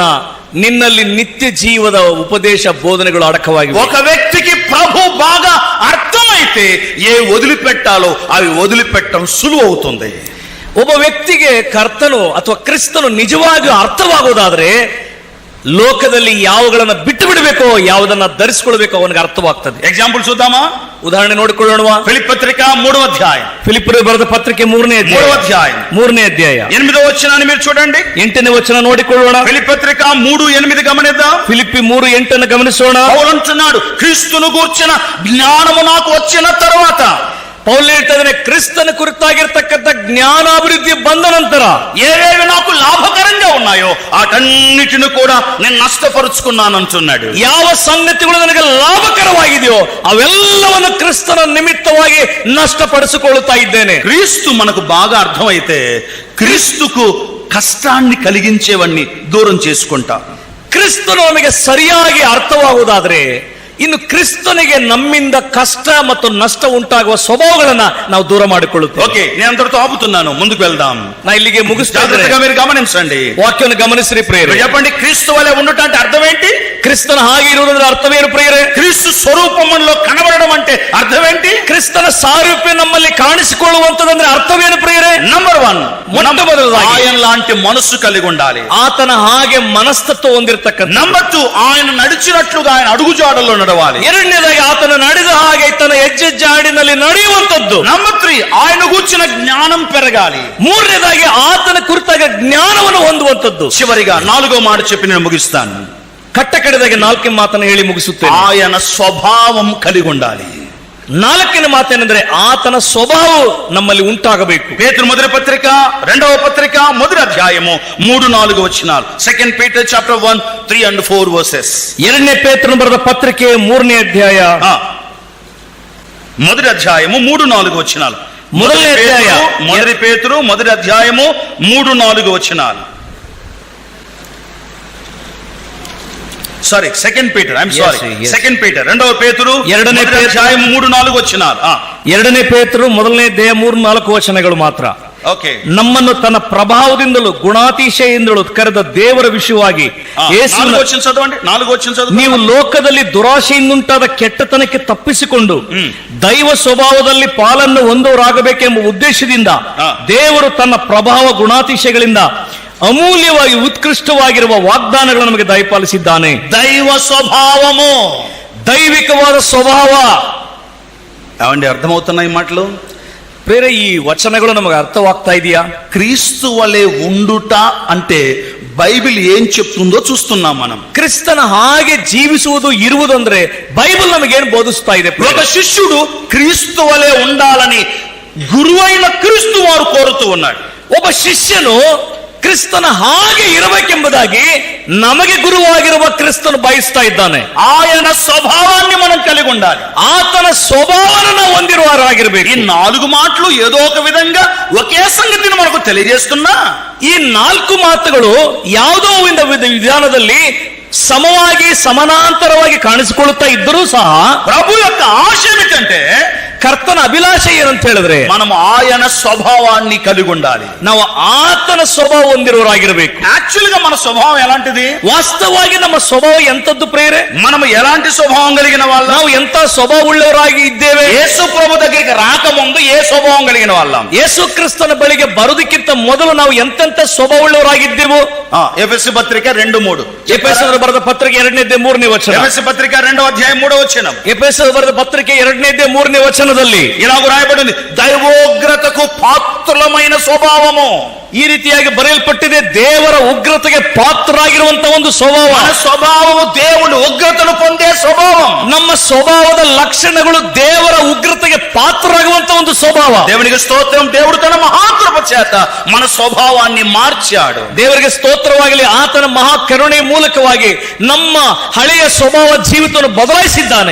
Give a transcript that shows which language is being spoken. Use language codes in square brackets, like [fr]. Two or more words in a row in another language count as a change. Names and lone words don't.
[kn] ನಿನ್ನಲ್ಲಿ ನಿತ್ಯ ಜೀವದ ಉಪದೇಶ ಬೋಧನೆಗಳು ಅಡಕವಾಗಿ. [te] ఒక వ్యక్తికి ప్రభు బాగా అర్థమైతే ఏ వదిలిపెట్టాలో అవి వదిలిపెట్టడం సులువు అవుతుంది. [kn] ಒಬ್ಬ ವ್ಯಕ್ತಿಗೆ ಕರ್ತನು ಅಥವಾ ಕ್ರಿಸ್ತನು ನಿಜವಾಗಿಯೂ ಅರ್ಥವಾಗುವುದಾದ್ರೆ ಲೋಕದಲ್ಲಿ ಯಾವುಗಳನ್ನ ಬಿಟ್ಟು ಬಿಡಬೇಕೋ, ಯಾವುದನ್ನ ಧರಿಸಿಕೊಳ್ಬೇಕೋ ಅವನಿಗೆ ಅರ್ಥವಾಗ್ತದೆ. [te] ఎగ్జాంపుల్ చూద్దామా? [kn] ಉದಾಹರಣೆ ನೋಡಿಕೊಳ್ಳೋಣ. [te] ఫిలిప్పీ పత్రిక 3వ అధ్యాయం. [kn] ಫಿಲಿಪ್ಪರಿಗೆ ಬರೆದ ಪತ್ರಿಕೆ 3ನೇ ಅಧ್ಯಾಯ [te] 8వ వచనాన్ని మీరు చూడండి. [kn] 8ನೇ ವಚನ ನೋಡಿಕೊಳ್ಳೋಣ. [te] ఫిలిప్పీ పత్రిక 3:8 గమనిద్దాం. [kn] ಫಿಲಿಪ್ಪಿ 3:8 ಗಮನಿಸೋಣ. [te] పౌలు అంటున్నాడు, క్రీస్తును గూర్చిన జ్ఞానము నాకు వచ్చిన తర్వాత, [kn] ಪೌಲ್ ಹೇಳ್ತಾ ಇದ್ದಾನೆ, ಕ್ರಿಸ್ತನ ಕುರಿತಾಗಿರ್ತಕ್ಕಂಥ ಜ್ಞಾನಾಭಿವೃದ್ಧಿ ಬಂದ ನಂತರ [te] ఏవేవి నాకు లాభకరంగా ఉన్నాయో వాటన్నిటిని కూడా నేను నష్టపరుచుకున్నాను అంటున్నాడు. [kn] ಯಾವ ಸಂಗತಿಗಳು ನನಗೆ ಲಾಭಕರವಾಗಿದೆಯೋ ಅವೆಲ್ಲವನ್ನು ಕ್ರಿಸ್ತನ ನಿಮಿತ್ತವಾಗಿ ನಷ್ಟಪಡಿಸಿಕೊಳ್ಳುತ್ತಾ ಇದ್ದೇನೆ. [te] క్రీస్తు మనకు బాగా అర్థమైతే క్రీస్తుకు కష్టాన్ని కలిగించేవన్నీ దూరం చేసుకుంటా. [kn] ಕ್ರಿಸ್ತನು ನಮಗೆ ಸರಿಯಾಗಿ ಅರ್ಥವಾಗುವುದಾದ್ರೆ ಇನ್ನು ಕ್ರಿಸ್ತನಿಗೆ ನಮ್ಮಿಂದ ಕಷ್ಟ ಮತ್ತು ನಷ್ಟ ಉಂಟಾಗುವ ಸ್ವಭಾವಗಳನ್ನ ನಾವು ದೂರ ಮಾಡಿಕೊಳ್ಳುತ್ತೇವೆ. [te] ఓకే, నేను అంతటితో ఆపుతున్నాను, ముందుకు వెళ్దాం. [kn] ನಾ ಇಲ್ಲಿಗೆ ಮುಗಿಸ್ತಾ [te] జాగ్రత్తగా మీరు గమనించండి, [kn] ವಾಕ್ಯವನ್ನು ಗಮನಿಸ್ರಿ ಪ್ರಿಯರೇ. [te] చెప్పండి, క్రీస్తు వలె ఉండటం అంటే అర్థం ఏంటి? [kn] ಕ್ರಿಸ್ತನ ಹಾಗೆ ಇರುವುದರ ಅರ್ಥವೇನು ಪ್ರಿಯರೇ? [te] క్రీస్తు స్వరూపంలో కనబడడం అంటే అర్థం ఏంటి? [kn] ಕ್ರಿಸ್ತನ ಸಾರೂಪ್ಯ ನಮ್ಮಲ್ಲಿ ಕಾಣಿಸಿಕೊಳ್ಳುವಂತದಂದ್ರೆ ಅರ್ಥವೇನು ಪ್ರಿಯರೇ? [te] నంబర్ 1, [kn] ಮೊಟ್ಟಮೊದಲದಾಗಿ [te] ఆయన లాంటి మనస్సు కలిగి ఉండాలి. [kn] ಆತನ ಹಾಗೆ ಮನಸ್ತತ್ವ ಹೊಂದಿರತಕ್ಕಂಥ. [te] నంబర్ 2, ఆయన నడిచినట్లుగా ఆయన అడుగుజాడల్లో నడవాలి. [kn] ಎರಡನೇದಾಗಿ ಆತನ ನಡೆದ ಹಾಗೆ ತನ್ನ ಹೆಜ್ಜೆಜ್ಜಾಡಿನಲ್ಲಿ ನಡೆಯುವಂತದ್ದು. [te] నంబర్ 3, ఆయన గూర్చిన జ్ఞానం పెరగాలి. [kn] ಮೂರನೇದಾಗಿ ಆತನ ಕುರಿತಾಗ ಜ್ಞಾನವನ್ನು ಹೊಂದುವಂತದ್ದು. [te] చివరిగా 4వ మాట చెప్పి నేను ముగిస్తాను. [kn] ಕಟ್ಟ ಕಡೆದಾಗಿ 4ನೇ ಮಾತನ್ನು ಹೇಳಿ ಮುಗಿಸುತ್ತೇನೆ. [te] ఆయన స్వభావం కలిగి ఉండాలి. [kn] 4ನೇ ಮಾತೇನೆಂದ್ರೆ ಆತನ ಸ್ವಭಾವ ನಮ್ಮಲ್ಲಿ ಉಂಟಾಗಬೇಕು. [te] పేతురు మొదటి పత్రిక 2వ పత్రిక 1వ అధ్యాయము 3-4 వచనాలు. [en] 2 Peter chapter 1, 3 and 4 verses. [kn] 2ನೇ ಪೇತ್ರನು ಬರೆದ ಪತ್ರಿಕೆ 3ನೇ ಅಧ್ಯಾಯ [te] 1వ అధ్యాయము 3-4 వచనాలు. మొదటి అధ్యాయ 1 పేతురు 1వ అధ్యాయము 3-4 వచనాలు. [en] sorry, 2 Peter, I'm sorry, 2 Peter 2వ పేతురు [kn] 2ನೇ [te] అధ్యాయం 3-4 వచనాలు. [kn] 2ನೇ ಪೇತ್ರನು 1ನೇ ಅಧ್ಯಾಯ 3-4 ವಚನಗಳು ಮಾತ್ರ. ಓಕೆ, ನಮ್ಮನ್ನು ತನ್ನ ಪ್ರಭಾವದಿಂದಲೂ ಗುಣಾತಿಶಯದಿಂದಲೂ ಕರೆದ ದೇವರ ವಿಷಯವಾಗಿ ಯೇಸುವಿನ [te] 4 వచన చదవండి, 4 వచన చదవండి. [kn] ನೀವು ಲೋಕದಲ್ಲಿ ದುರಾಶೆಯಿಂದುಂಟಾದ ಕೆಟ್ಟತನಕ್ಕೆ ತಪ್ಪಿಸಿಕೊಂಡು ದೈವ ಸ್ವಭಾವದಲ್ಲಿ ಪಾಲನ್ನು ಹೊಂದುವರಾಗಬೇಕೆಂಬ ಉದ್ದೇಶದಿಂದ ದೇವರು ತನ್ನ ಪ್ರಭಾವ ಗುಣಾತಿಶಯಗಳಿಂದ ಅಮೂಲ್ಯವಾಗಿ ಉತ್ಕೃಷ್ಟವಾಗಿರುವ ವಾಗ್ದಾನಗಳನ್ನು ನಮಗೆ ದಯಪಾಲಿಸಿದ್ದಾನೆ. [te] దైవ స్వభావము, [kn] దైవికವಾದ ಸ್ವಭಾವ. [te] ఏమండి అర్థమవుతున్నాయి ఈ మాటలు? [kn] ಬೇರೆ ಈ ವಚನಗಳು ನಮಗೆ ಅರ್ಥವಾಗ್ತಾ ಇದೆಯಾ? [te] క్రీస్తు వలె ఉండుట అంటే బైబిల్ ఏం చెప్తుందో చూస్తున్నాం మనం. [kn] ಕ್ರಿಸ್ತನ ಹಾಗೆ ಜೀವಿಸುವುದು ಇರುವುದು ಅಂದ್ರೆ ಬೈಬಲ್ ನಮಗೇನು ಬೋಧಿಸ್ತಾ ಇದೆ? [te] ఒక శిష్యుడు క్రీస్తు వలె ఉండాలని గురువైన క్రీస్తు వారు కోరుతూ ఉన్నాడు. [kn] ಒಬ್ಬ ಶಿಷ್ಯನು ಕ್ರಿಸ್ತನ ಹಾಗೆ ಇರಬೇಕೆಂಬುದಾಗಿ ನಮಗೆ ಗುರುವಾಗಿರುವ ಕ್ರಿಸ್ತನು ಬಯಸ್ತಾ ಇದ್ದಾನೆ. [te] ఆయన స్వభావాన్ని మనం కలిగి ఉండాలి. [kn] ಆತನ ಸ್ವಭಾವವನ್ನು ನಾವು ಹೊಂದಿರುವವರಾಗಿರ್ಬೇಕು. [te] ఈ 4 మాటలు ఏదో ఒక విధంగా ఒకే సంగతిని మనకు తెలియజేస్తున్నా, [kn] ಈ 4 ಮಾತುಗಳು ಯಾವುದೋ ಒಂದು ವಿಧಾನದಲ್ಲಿ ಸಮವಾಗಿ ಸಮಾನಾಂತರವಾಗಿ ಕಾಣಿಸಿಕೊಳ್ಳುತ್ತಾ ಇದ್ದರೂ ಸಹ [te] ప్రభు యొక్క ఆశ ఏమిటంటే [kn] ಕರ್ತನ ಅಭಿಲಾಷೆ ಏನಂತ ಹೇಳಿದ್ರೆ [te] మనం ఆయన స్వభావాన్ని కలిగి ఉండాలి. [kn] ನಾವು ಆತನ ಸ್ವಭಾವ ಹೊಂದಿರುವವರಾಗಿರಬೇಕು. [te] యాక్చువల్ గా మన స్వభావం ఎలాంటిది? [kn] ವಾಸ್ತವವಾಗಿ ನಮ್ಮ ಸ್ವಭಾವ ಎಂತದ್ದು ಪ್ರೇರೆ? [te] మనం ఎలాంటి స్వభావం కలిగిన వాళ్ళం? [kn] ನಾವು ಎಂತ ಸ್ವಭಾವ ಉಳ್ಳವರಾಗಿ ಇದ್ದೇವೆ? [te] యేసు ప్రభు దగ్గరికి రాకముందు ఏ స్వభావం కలిగిన వాళ్ళం? [kn] ಯೇಸು ಕ್ರಿಸ್ತನ ಬಳಿಗೆ ಬರುವುದಕ್ಕಿಂತ ಮೊದಲು ನಾವು ಎಂತೆಂತ ಸ್ವಭಾವ ಉಳ್ಳವರಾಗಿದ್ದೆವು? [te] ఎఫెసీ పత్రిక 2:3, [kn] ಎಫೆಸರು ಬರೆದ ಪತ್ರಿಕೆ 2:3 ವಚನ. [te] ఎఫెసీ పత్రిక 2వ అధ్యాయం 3వ వచనం. [kn] ಎಫೆಸರು ಬರೆದ ಪತ್ರಿಕೆ 2:3 ವಚನದಲ್ಲಿ [te] ఇలాగ రాయబడింది, దైవోగ్రతకు పాత్రులమైన స్వభావము. [kn] ಈ ರೀತಿಯಾಗಿ ಬರೆಯಲ್ಪಟ್ಟಿದೆ, ದೇವರ ಉಗ್ರತೆಗೆ ಪಾತ್ರರಾಗಿರುವಂತ ಒಂದು ಸ್ವಭಾವ. [te] మన స్వభావము దేవుని ఉగ్రతను పొందే స్వభావం. [kn] ನಮ್ಮ ಸ್ವಭಾವದ ಲಕ್ಷಣಗಳು ದೇವರ ಉಗ್ರತೆಗೆ ಪಾತ್ರರಾಗುವಂತ ಒಂದು ಸ್ವಭಾವ. [te] దేవునికి స్తోత్రం. దేవుడు తన మహాకృప చేత మన స్వభావాన్ని మార్చాడు. [kn] ದೇವರಿಗೆ ಸ್ತೋತ್ರವಾಗಲಿ, ಆತನ ಮಹಾ ಕರುಣೆ ಮೂಲಕವಾಗಿ ನಮ್ಮ ಹಳೆಯ ಸ್ವಭಾವ ಜೀವಿತವನ್ನು ಬದಲಾಯಿಸಿದ್ದಾನೆ.